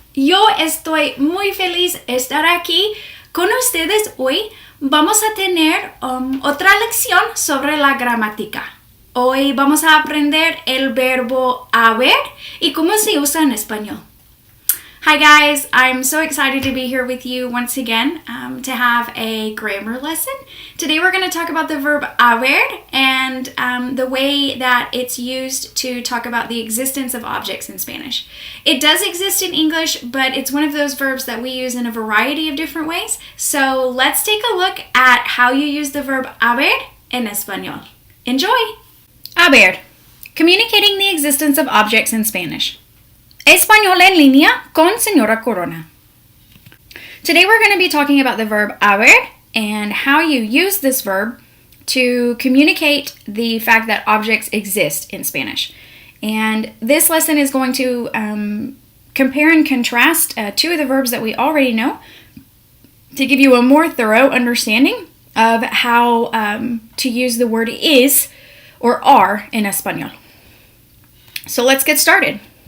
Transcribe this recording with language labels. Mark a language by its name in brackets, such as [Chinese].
[Spanish] Yo estoy muy feliz de estar aquí con ustedes hoy. Vamos a tener otra lección sobre la gramática. Hoy vamos a aprender el verbo haber y cómo se usa en español. [English] Hi guys, I'm so excited to be here with you once again to have a grammar lesson. Today we're going to talk about the verb haber and the way that it's used to talk about the existence of objects in Spanish. It does exist in English, but it's one of those verbs that we use in a variety of different ways. So let's take a look at how you use the verb haber [Spanish] en español. [English] Enjoy! Haber, communicating the existence of objects in Spanish. [Spanish] Español en línea con Señora Corona. [English] Today we're going to be talking about the verb haber and how you use this verb to communicate the fact that objects exist in Spanish. And this lesson is going to compare and contrast two of the verbs that we already know to give you a more thorough understanding of how to use the word is or are in Español. So let's get started.